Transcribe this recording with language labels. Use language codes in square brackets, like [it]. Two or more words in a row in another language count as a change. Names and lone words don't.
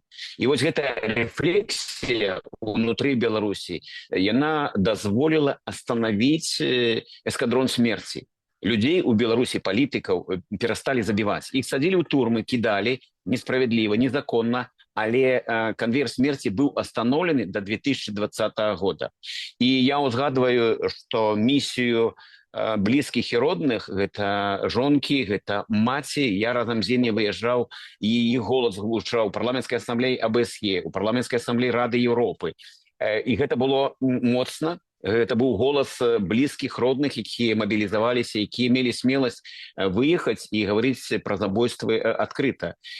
[be] І вось гэтая рэфлексія ўнутры Беларусі, яна дазволіла астанавіць эскадрон смерці. Людзей у Беларусі, палітыкаў, перасталі забіваць. Іх садзілі ў турмы, кідалі несправядліва, незаконна, але [ru] конвейер смерти был остановлен до 2020 года. [be] И я узгадываю, [ru] что миссию близких и родных, [be] это жонки, это маці, я разом з імі выязджаў, і іх голас гучаў у парламенцкай ассамблеі АБСЕ, у парламенцкай ассамблеі Рады Еўропы. І гэта было моцна. Это быў голас блізкіх, родных, якія мабілізаваліся, якія мелі смеласць выехаць і гаварыць пра забойствы адкрыта.